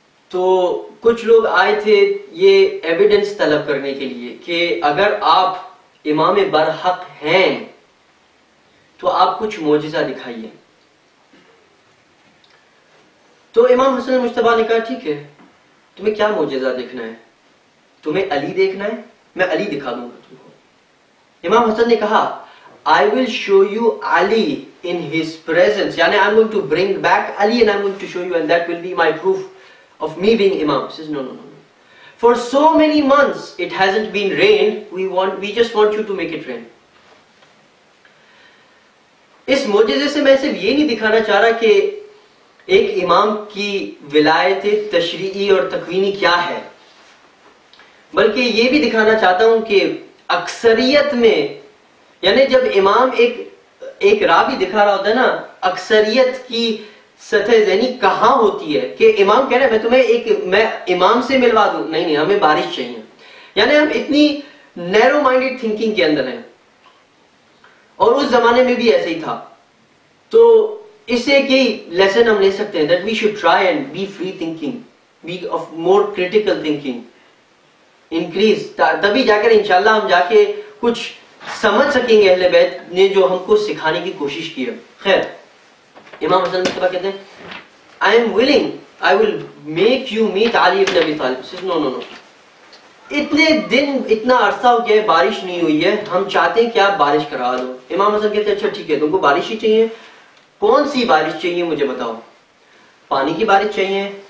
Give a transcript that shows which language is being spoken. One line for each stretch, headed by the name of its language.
Urdu: تو کچھ لوگ آئے تھے یہ ایویڈنس طلب کرنے کے لیے کہ اگر آپ امام برحق ہیں تو آپ کچھ معجزہ دکھائیے. تو امام حسن مجتبیٰ نے کہا ٹھیک ہے، تمہیں کیا معجزہ دیکھنا ہے؟ تمہیں علی دیکھنا ہے؟ میں علی دکھا دوں گا تم کو. امام حسن نے کہا
English: I will show you Ali in his presence, یعنی I'm going to bring back Ali and I'm going to show you, and that will be my proof of me being imam. He says no. For so many months it hasn't been rained, we just want you to make it rain.
Urdu: اس معجزے سے میں صرف یہ نہیں دکھانا چاہ رہا کہ ایک امام کی ولایت تشریعی اور تکوینی کیا ہے، بلکہ یہ بھی دکھانا چاہتا ہوں کہ اکثریت میں، یعنی جب امام ایک راہ بھی دکھا رہا ہوتا ہے نا، اکثریت کی سطح ذہنی کہاں ہوتی ہے کہ امام کہہ رہے ہیں میں امام سے ملوا دوں، نہیں ہمیں بارش چاہیے. یعنی ہم اتنی نیرو مائنڈڈ تھنکنگ کے اندر ہیں، اور اس زمانے میں بھی ایسے ہی تھا. تو اس سے ایک یہی لیسن ہم لے سکتے ہیں
English: that we should try and be free thinking, be of more critical thinking, increase.
Urdu: تبھی جا کر انشاءاللہ ہم جا کے کچھ سمجھ سکیں گے اہل بیت نے جو ہم کو سکھانے کی کوشش کی ہے. خیر، امام حسن مجتبیٰ کہتے ہیں
English: I am willing, I will make you meet Ali ibn Abi Talib. Says no.
Urdu: اتنے دن اتنا عرصہ ہو گیا ہے بارش نہیں ہوئی ہے، ہم چاہتے ہیں کہ آپ بارش کرا دو. امام حسن کہتے ہیں اچھا ٹھیک ہے، تم کو بارش ہی چاہیے، کون سی بارش چاہیے مجھے بتاؤ. پانی کی بارش چاہیے،